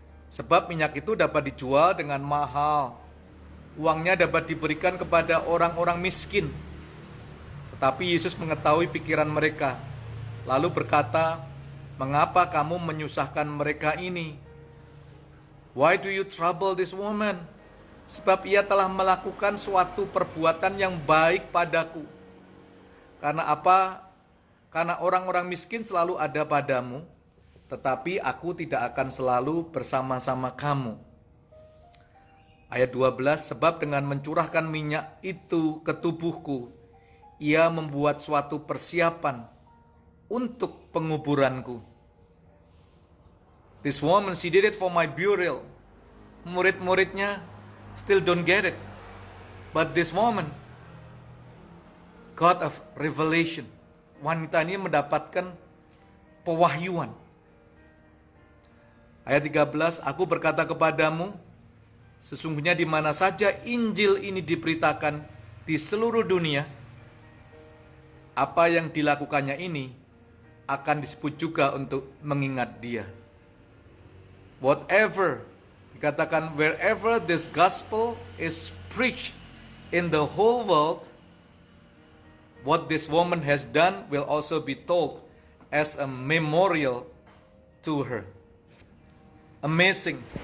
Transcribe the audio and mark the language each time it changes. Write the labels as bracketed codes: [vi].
[id] Sebab minyak itu dapat dijual dengan mahal. Uangnya dapat diberikan kepada orang-orang miskin. Tetapi Yesus mengetahui pikiran mereka, lalu berkata, mengapa kamu menyusahkan mereka ini? [en] Why do you trouble this woman? [id] Sebab ia telah melakukan suatu perbuatan yang baik padaku. Karena apa? Karena orang-orang miskin selalu ada padamu, tetapi aku tidak akan selalu bersama-sama kamu. Ayat 12, sebab dengan mencurahkan minyak itu ke tubuhku, ia membuat suatu persiapan untuk penguburanku. [en] This woman, she did it for my burial. [id] Murid-muridnya [en] still don't get it. But this woman, God of revelation, [id] wanita ini mendapatkan pewahyuan. Ayat 13, aku berkata kepadamu, Sesungguhnya di mana saja Injil ini diberitakan di seluruh dunia, apa yang dilakukannya ini akan disebut juga untuk mengingat dia. [en] Whatever, [id] dikatakan [en] wherever this gospel is preached in the whole world, what this woman has done will also be told as a memorial to her. Amazing.